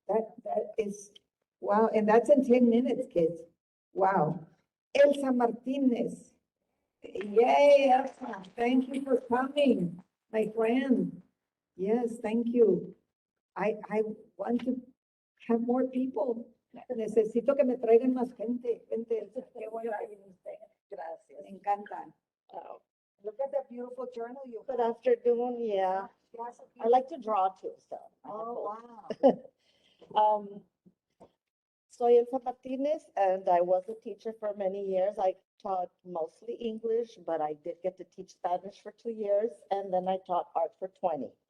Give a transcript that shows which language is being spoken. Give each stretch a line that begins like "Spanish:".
English: That is, wow, and that's in 10 minutes, kids. Wow. Elsa Martinez. Yay, Elsa. Thank you for coming, my friend. Yes, thank you. I want to have more people.
Spanish: Necesito que me traigan más gente. Gente, Elsa, qué bueno que viniste. Gracias. Me encanta.
English: Look at that beautiful journal you Good have. afternoon, yeah. Yes, I like to draw too, so. Oh, wow. Soy Elsa Martinez, and I was a teacher for many years. I taught mostly English, but I did get to teach Spanish for 2 years, and then I taught art for 20.